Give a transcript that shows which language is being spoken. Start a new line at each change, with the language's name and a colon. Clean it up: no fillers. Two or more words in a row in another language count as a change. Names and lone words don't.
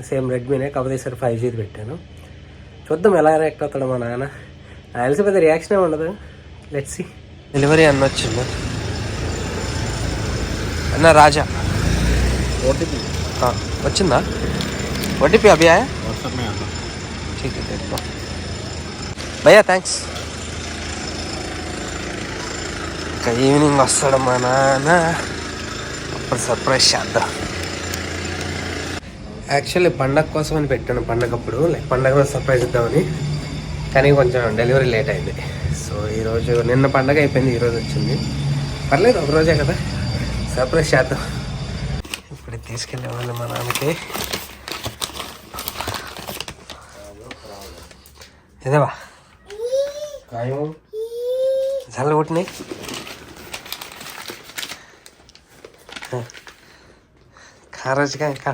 Telugu: సేమ్ రెడ్మీనే, కాకపోతే ఈసారి 5G పెట్టాను. చూద్దాం ఎలా రియాక్ట్ అవుతాడు మా నాన్న. నాకు తెలిసి పెద్ద రియాక్షనే ఉండదు.
English: let's see.
Telugu: డెలివరీ అన్న వచ్చింది అన్న. రాజా
Hindi: ओटीपी వచ్చిందా? ओटीपी अभी आया? व्हाट्सएप में आता ठीक है देखो भैया థ్యాంక్స్.
Telugu: ఇంకా ఈవినింగ్ వస్తాడు మా నాన్న, అప్పుడు సర్ప్రైజ్ చేద్దాం. యాక్చువల్లీ పండగ కోసమని పెట్టాను, పండగప్పుడు పండగ రోజు సర్ప్రైజ్ ఇద్దామని. కానీ కొంచెం డెలివరీ లేట్ అయింది. సో ఈరోజు నిన్న పండగ అయిపోయింది, ఈరోజు వచ్చింది. పర్లేదు, ఒక రోజే కదా, సర్ప్రైజ్ చేద్దాం. ఇప్పుడు తీసుకెళ్ళే వాళ్ళు మా నాన్నకి. ఇదేవా
Marathi: कायो झालं उठ नाही. खाराच काय खा.